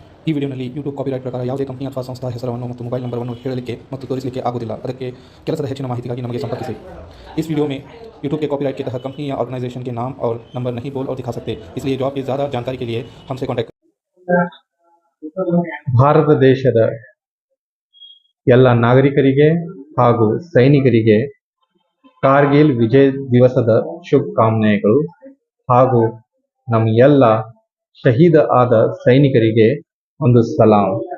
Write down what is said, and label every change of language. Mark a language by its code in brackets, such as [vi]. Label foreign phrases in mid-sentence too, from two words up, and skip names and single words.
[kn] ಈ ವಿಡಿಯೋನಲ್ಲಿ ಯೂಟ್ಯೂಬ್ ಕಾಪಿರೈಟ್ ಪ್ರಕಾರ ಯಾವುದೇ ಕಂಪನಿ ಅಥವಾ ಸಂಸ್ಥಾ ಹೆಸರನ್ನು ಮತ್ತು ಮೊಬೈಲ್ ನಂಬರನ್ನು ಹೇಳಲಿಕ್ಕೆ ಮತ್ತು ತೋರಿಸಲಿಕ್ಕೆ ಆಗುವುದಿಲ್ಲ। ಅದಕ್ಕೆ ಕೆಲಸದ ಹೆಚ್ಚಿನ ಮಾಹಿತಿಗಾಗಿ ನಮಗೆ संपर्किಸಿ। [hi] इस वीडियो में यूट्यूब के कॉपीराइट के तहत कंपनी या ऑर्गेनाइजेशन के नाम और नंबर नहीं बोल और दिखा सकते, इसलिए जॉब की ज़्यादा जानकारी के लिए हमसे कॉन्टैक्ट। [kn] ಭಾರತ ದೇಶದ ಎಲ್ಲ ನಾಗರಿಕರಿಗೆ ಹಾಗೂ ಸೈನಿಕರಿಗೆ ಕಾರ್ಗಿಲ್ ವಿಜಯ ದಿವಸದ ಶುಭಕಾಮನೆಗಳು ಹಾಗೂ ನಮ್ಮ ಎಲ್ಲ ಶಹೀದ ಆದ ಸೈನಿಕರಿಗೆ ಒಂದು ಸಲಾಂ।